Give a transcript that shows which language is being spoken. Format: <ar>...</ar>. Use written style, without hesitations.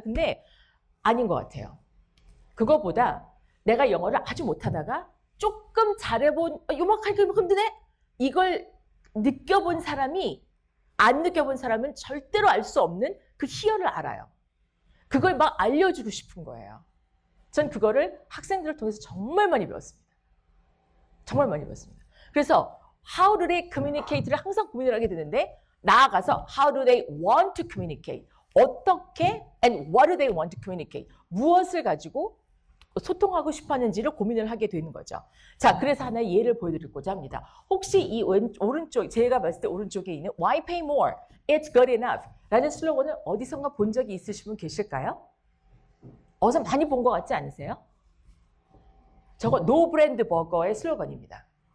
<ko>근데 아닌 것 같아요. 그거보다 내가 영어를 아주 못하다가 조금 잘해본, 요만하게 힘드네? 이걸 느껴본 사람이 안 느껴본 사람은 절대로 알 수 없는 그 희열을 알아요. 그걸 막 알려주고 싶은 거예요. 전 그거를 학생들을 통해서 정말 많이 배웠습니다. 정말 많이 배웠습니다. 그래서</ko> <en>how do they communicate</en> <ko>를 항상 고민을 하게 되는데 나아가서</ko> <en>how do they want to communicate?</en> <ko>어떻게</ko> <en>and what do they want to communicate?</en> <ko>무엇을 가지고 소통하고 싶어 하는지를 고민을 하게 되는 거죠. 자, 그래서 하나의 예를 보여드리고자 합니다. 혹시 이 오른쪽, 제가 봤을 때 오른쪽에 있는</ko> <en>Why pay more? It's good enough</en> <ko>라는 슬로건을 어디선가 본 적이 있으신 분 계실까요? 어디서 많이 본 것 같지 않으세요? 저거 노브랜드 버거의 슬로건입니다.</ko>